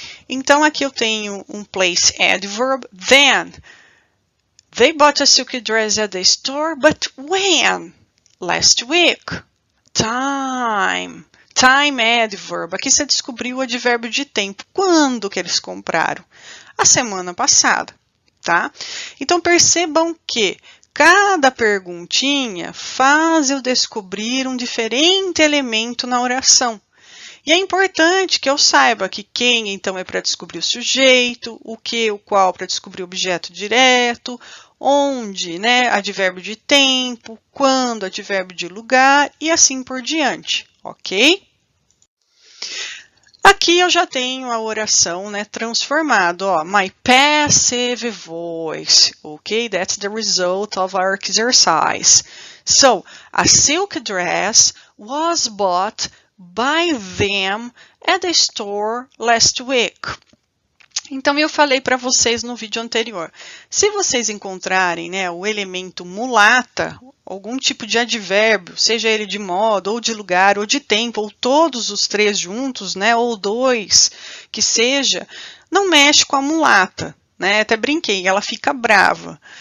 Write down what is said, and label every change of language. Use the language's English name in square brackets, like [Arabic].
[Portuguese] Então, aqui eu tenho um place adverb, then. [English] They bought a silk dress at the store, but when? Last week. Time. Time adverb. [Portuguese] Aqui você descobriu o advérbio de tempo. Quando que eles compraram? A semana passada, tá? Então, percebam que cada perguntinha faz eu descobrir um diferente elemento na oração. E é importante que eu saiba que quem, então, é para descobrir o sujeito, o que, o qual para descobrir o objeto direto, onde, né, advérbio de tempo, quando, advérbio de lugar e assim por diante, ok? Aqui eu já tenho a oração, né, transformada, ó, [English] my passive voice, [Portuguese] ok? [English] That's the result of our exercise. So, a silk dress was bought by them at the store last week. [Portuguese] Então, eu falei para vocês no vídeo anterior, se vocês encontrarem, né, o elemento mulata, algum tipo de advérbio, seja ele de modo, ou de lugar, ou de tempo, ou todos os três juntos, né, ou dois, que seja, não mexe com a mulata, né, até brinquei, ela fica brava.